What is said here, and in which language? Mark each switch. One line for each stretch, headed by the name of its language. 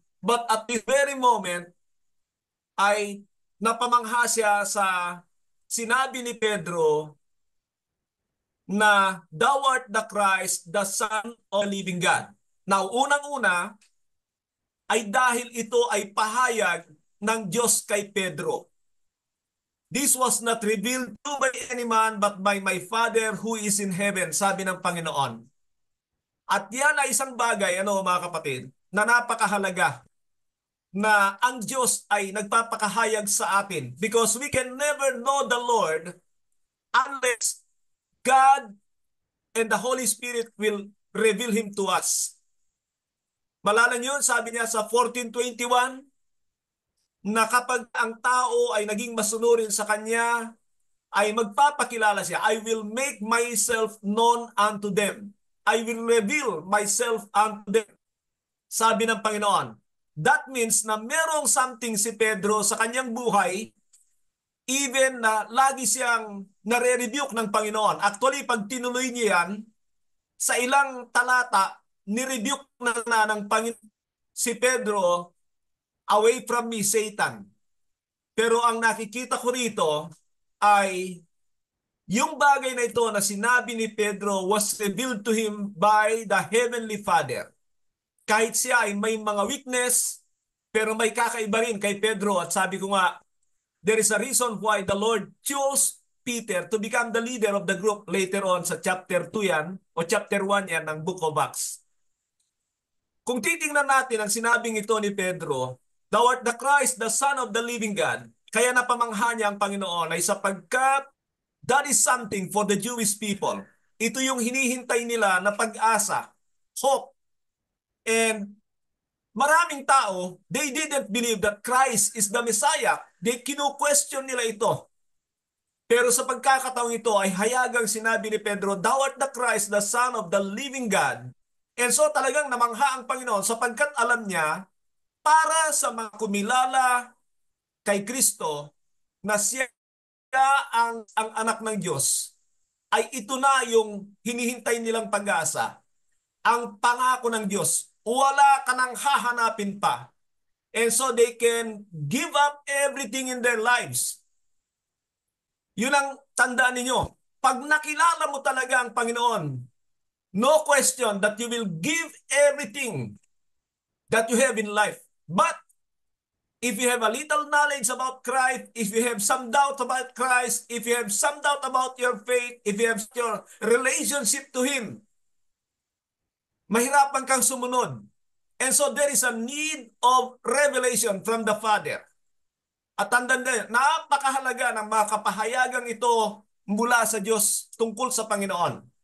English: But at this very moment,
Filipino: ay napamangha siya sa sinabi ni Pedro na
English: thou art the Christ, the Son of the living God.
Filipino: Now, unang-una ay dahil ito ay pahayag ng Diyos kay Pedro.
English: This was not revealed to by any man but by my Father who is in heaven,
Filipino: sabi ng Panginoon. At yan ay isang bagay, mga kapatid, na napakahalaga na ang Diyos ay nagpapakahayag sa atin
English: because we can never know the Lord unless God and the Holy Spirit will reveal Him to us.
Filipino: Malalan yun, sabi niya sa 14:21, na kapag ang tao ay naging masunurin sa Kanya, ay magpapakilala siya.
English: I will make myself known unto them. I will reveal myself unto them.
Filipino: Sabi ng Panginoon.
English: That means
Filipino: na merong something si Pedro sa kanyang buhay, even na lagi siyang nare-rebuke ng Panginoon. Actually, pag tinuloy niya yan, sa ilang talata, ni-rebuke na ng Panginoon si Pedro,
English: away from me, Satan.
Filipino: Pero ang nakikita ko rito ay yung bagay na ito na sinabi ni Pedro
English: was revealed to him by the Heavenly Father.
Filipino: Kahit siya ay may mga weakness, pero may kakaiba rin kay Pedro. At sabi ko nga,
English: there is a reason why the Lord chose Peter to become the leader of the group later on
Filipino: sa chapter 2 yan, o chapter 1 yan ng
English: Book of Acts.
Filipino: Kung titingnan natin ang sinabing ito ni Pedro,
English: thou art the Christ, the Son of the living God.
Filipino: Kaya napamangha niya ang Panginoon ay sapagkat
English: that is something for the Jewish people.
Filipino: Ito yung hinihintay nila na pag-asa, hope.
English: And
Filipino: maraming tao,
English: they didn't believe that Christ is the Messiah.
Filipino: They kinu-question nila ito. Pero sa pagkakataong ito ay hayagang sinabi ni Pedro,
English: thou art the Christ, the Son of the living God.
Filipino: And so talagang namangha ang Panginoon sapagkat alam niya para sa mga kumilala kay Kristo na siya ang anak ng Diyos, ay ito na yung hinihintay nilang pag-asa. Ang pangako ng Diyos, wala ka nang hahanapin pa.
English: And so they can give up everything in their lives.
Filipino: Yun ang tandaan ninyo. Pag nakilala mo talaga ang Panginoon,
English: no question that you will give everything that you have in life. But if you have a little knowledge about Christ, if you have some doubt about Christ, if you have some doubt about your faith, if you have your relationship to Him,
Filipino: mahirapan kang sumunod.
English: And so there is a need of revelation from the Father.
Filipino: At tandaan din, napakahalaga ng mga kapahayagang ito mula sa Diyos tungkol sa Panginoon.